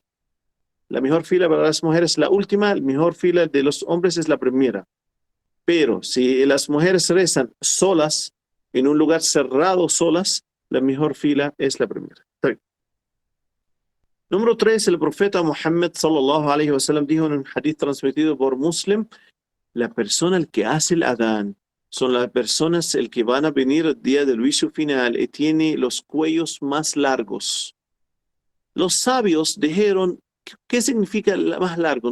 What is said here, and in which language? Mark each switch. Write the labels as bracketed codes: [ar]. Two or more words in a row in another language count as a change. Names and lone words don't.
[es] La mejor fila para las mujeres es la última, la mejor fila de los hombres es la primera. Pero si las mujeres rezan solas, en un lugar cerrado solas, la mejor fila es la primera. Número 3, el profeta Muhammad [ar] صلى الله عليه وسلم [es] dijo en un hadith transmitido por Muslim, la persona el que hace el adán son las personas el que van a venir el día del juicio final y tiene los cuellos más largos. Los sabios dijeron, ¿qué significa más largo?